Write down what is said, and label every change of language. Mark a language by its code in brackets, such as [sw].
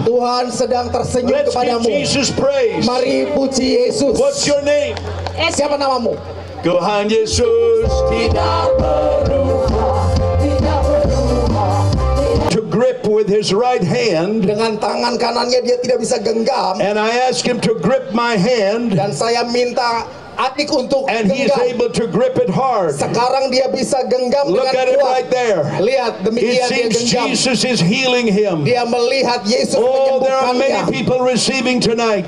[id] Tuhan sedang tersenyum [en] Let's give [id] kepadamu. [en] Jesus praise. [id] Mari puji Yesus. [en] What's your name? [id] Siapa namamu? Tuhan Yesus tidak berubah, tidak berubah. [en] To grip with his right hand, [id] Dengan tangan kanannya dia tidak bisa genggam. [en] and I ask him to grip my hand, [id] Dan saya minta adik untuk [en] and he is [id] genggam. [en] able to grip it hard. [id] Sekarang dia bisa genggam [en] Look [id] dengan [en] at it [id] kuat. [en] right there. [id] Lihat [en] It [id] demikian dia [en] seems [id] genggam. [en] Jesus is healing him. [id] Dia melihat Yesus [en] Oh, there are many [id] menyembuhkannya. [en] people receiving tonight.